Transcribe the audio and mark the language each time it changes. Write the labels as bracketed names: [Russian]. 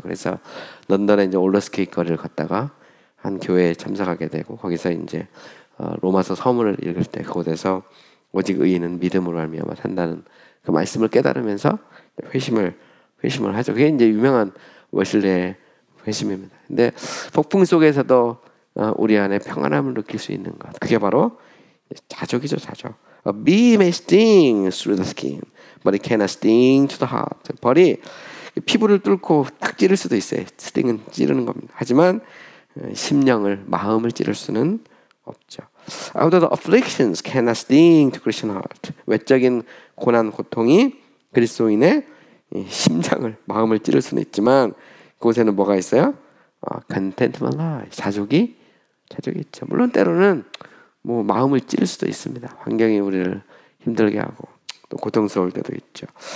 [Korean] 그래서 런던에 이제 올러스케이트 거리를 걷다가 한 교회에 참석하게 되고 거기서 이제 로마서 서문을 읽을 때 그곳에서 오직 의인은 믿음으로 말미암아 산다는 그 말씀을 깨달으면서 회심을 하죠. 그게 이제 유명한 웨슬리의 회심입니다. 근데 폭풍 속에서도 우리 안에 평안함을 느낄 수 있는 것, 그게 바로 자족이죠. 자족. [English] A bee may sting through the skin, but it cannot sting to the heart. [Korean] 벌이 피부를 뚫고 딱 찌를 수도 있어요. 스팅은 찌르는 겁니다. 하지만 심령을, 마음을 찌를 수는 없죠. [English] Although the afflictions cannot sting to Christian heart. [Korean] 외적인 고난, 고통이 그리스도인의 심장을, 마음을 찌를 수는 있지만 그곳에는 뭐가 있어요? [English] contentment lies. [Korean] 자족이 있죠. 물론 때로는 뭐 마음을 찌를 수도 있습니다. 환경이 우리를 힘들게 하고 또 고통스러울 때도 있죠.